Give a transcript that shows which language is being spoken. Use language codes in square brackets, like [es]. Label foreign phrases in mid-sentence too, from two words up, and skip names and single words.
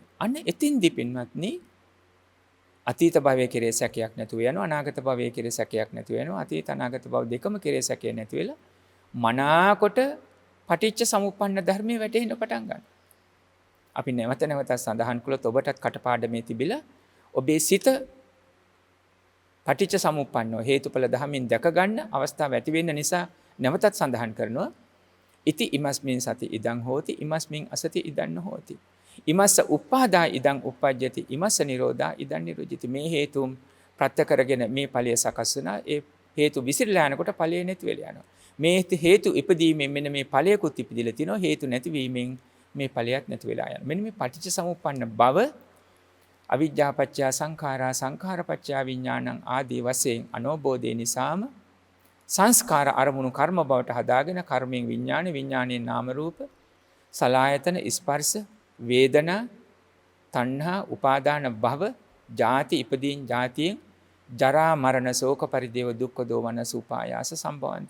[si] අන්න එතින්දි පින්වත්නි අතීත භවයේ කෙරේ සැකයක් නැතුව යනවා අනාගත භවයේ කෙරේ සැකයක් නැතුව යනවා අතීත අනාගත භව දෙකම කෙරේ සැකයක් නැති වෙලා මනාකොට පටිච්ච සමුප්පන්න ධර්මයේ වැටෙන්න පටන් ගන්නවා. අපි නැවත සඳහන් කළොත් ඔබටත් කටපාඩමේ තිබිලා ඔබේ සිත පටිච්ච සමුප්පන්නව හේතුඵල ධර්මයෙන් දැක ගන්න අවස්ථාව ඇති වෙන්න නිසා නැවතත් සඳහන් කරනවා [pi] ඉති ඉමස්මින් සති ඉදං හෝති ඉමස්මින් අසති ඉදං නොහෝති ඉමස්ස උප්පාදා ඉදං උප්පජ්ජති ඉමස්ස නිරෝධා ඉදං නිරෝධිති. [si] මේ හේතුම් ප්‍රත්‍ය කරගෙන මේ ඵලය සකස් වෙනා ඒ හේතු විසිරලා යනකොට ඵලය නැති වෙලා යනවා. මේ හේතු ඉපදීමෙන් මෙන්න මේ ඵලයකුත් ඉපදිලා තිනවා හේතු නැතිවීමෙන් මේ ඵලයක් නැති වෙලා යනවා. මෙන්න මේ පටිච්ච සමුප්පන්න බව [pi] අවිජ්ජාපච්චය සංඛාරා සංඛාරපච්චය විඥානං [si] ආදී වශයෙන් අනෝබෝධය නිසාම සංස්කාර අරමුණු කර්ම බවට හදාගෙන කර්මයෙන් විඥාන විඥානයෙන් නාම රූප සලආයතන ස්පර්ශ වේදනා තණ්හා උපාදාන භව ජාති ඉපදීන් ජාතියෙන් ජරා මරණ ශෝක පරිදේව [pi] දුක්ඛ දෝමන සුපායාස සම්භවಂತಿ.